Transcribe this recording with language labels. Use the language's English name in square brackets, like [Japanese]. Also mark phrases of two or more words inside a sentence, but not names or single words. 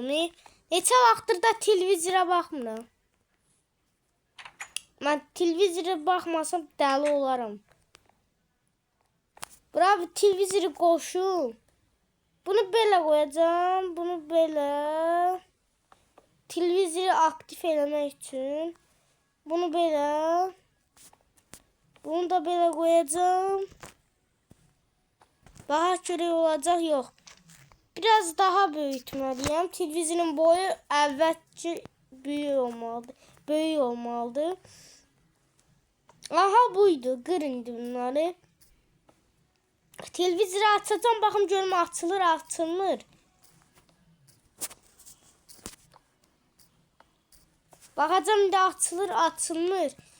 [Azerbaijani] Neçə vaxtdır da televizora baxmıram. Mən televizora baxmasam dəli olaram. Bura bir televizoru qoşum. Bunu belə qoyacağım, bunu belə. Televizoru aktif eləmək üçün. [Turkish] Bunu böyle. Bunu da böyle koyacağım. Daha çörek olacak yok. Biraz daha büyütmeliyim. [Azerbaijani] Televizyonun boyu əvvəlki büyük olmalıdır. Böyük olmalıdır. Aha buydu. Qırın bunları. Televizyonu açacağım. Baxın görüm açılır, açılmır. Baxacağım indi açılır, açılmır.